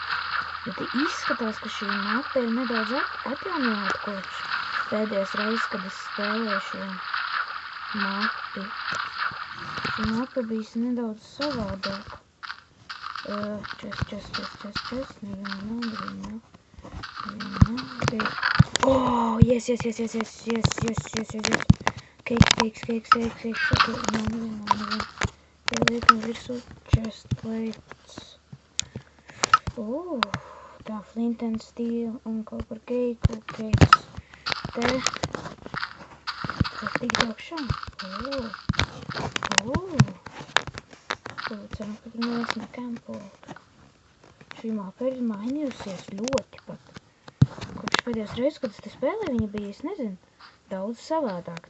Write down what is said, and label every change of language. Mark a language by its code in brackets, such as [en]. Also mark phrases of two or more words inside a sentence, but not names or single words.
[lv] Bet izskatās, ka šī mapa ir nedaudz atjaunināta kopš pēdējās reizes, kad es spēlēju šo mapi. Šī mapa bijis nedaudz savādāka. Čest. Neviena. [en] Ok. Oh, yes. [lv] Cakes. Ok, neviena. Liekam virsū [en] chest plates. [lv] Oh, tā [en] flint and steel [lv] un kaut par cakes. Te. Tas tik augšā. Ceram, ka tur neviens nekempotu. Šī mapa ir mainījusies ļoti pat. Kopš pēdējās reizes, kad es te spēlēju, viņa bija, es nezinu, daudz savādāk.